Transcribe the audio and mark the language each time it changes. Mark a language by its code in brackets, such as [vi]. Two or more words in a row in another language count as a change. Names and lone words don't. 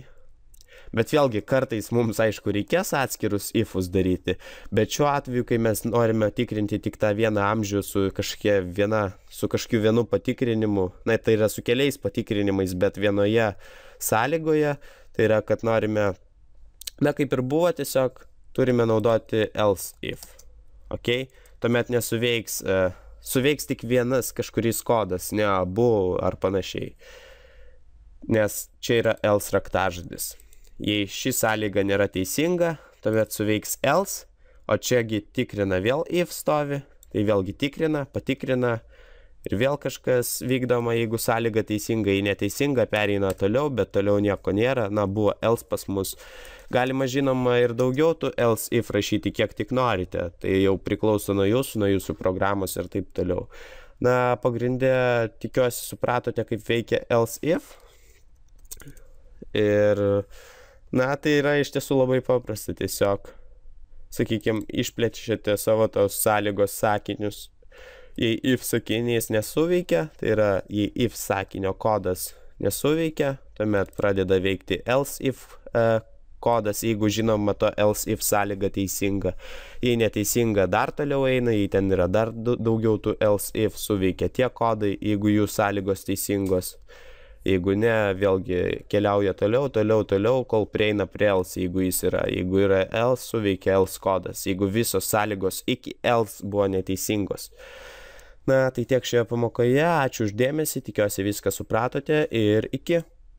[lt] Bet vėlgi, kartais mums, aišku, reikės atskirus ifus daryti, bet šiuo atveju, kai mes norime tikrinti tik tą vieną amžių su kažkokiu vienu patikrinimu, tai yra su keliais patikrinimais, bet vienoje sąlygoje, tai yra, kad norime, kaip ir buvo, tiesiog turime naudoti [en] else if, [lt] ok? Tuomet suveiks tik vienas kažkuris kodas, ne abu ar panašiai, nes čia yra else raktažodis. Jei ši sąlyga nėra teisinga, tuomet suveiks else, o čiagi tikrina vėl if stovi, tai vėlgi tikrina, patikrina ir vėl kažkas vykdoma, jeigu sąlyga teisinga, jei neteisinga, pereina toliau, bet toliau nieko nėra, buvo else pas mus. Galima, žinoma, ir daugiau tų [en] else if [lt] rašyti, kiek tik norite, tai jau priklauso nuo jūsų programos ir taip toliau. Pagrinde, tikiuosi, supratote, kaip veikia [en] else if. [lt] Ir tai yra iš tiesų labai paprasta, tiesiog, sakykime, išplečiate savo tos sąlygos sakinius. Jei if sakinys nesuveikia, tai yra, jei if sakinio kodas nesuveikia, tuomet pradeda veikti [en] else if [lt] kodas, jeigu žinoma to [en] else if [lt] sąlyga teisinga. Jei neteisinga, dar toliau eina, jei ten yra dar daugiau tų [en] else if, [lt] suveikia tie kodai, jeigu jų sąlygos teisingos. Jeigu ne, vėlgi keliauja toliau, kol prieina prie else, jeigu yra else, suveikia else kodas, jeigu visos sąlygos iki else buvo neteisingos. Tai tiek šioje pamokoje, ačiū už dėmesį, tikiuosi viską supratote ir iki.